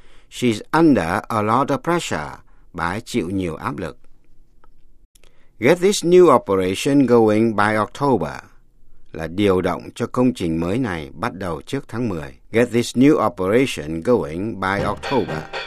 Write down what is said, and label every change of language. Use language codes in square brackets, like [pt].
[en] She's under a lot of pressure. [vi] Bà ấy chịu nhiều áp lực. [en] Get this new operation going by October. [vi] Là điều động cho công trình mới này bắt đầu trước tháng 10. [en] Get this new operation going by October.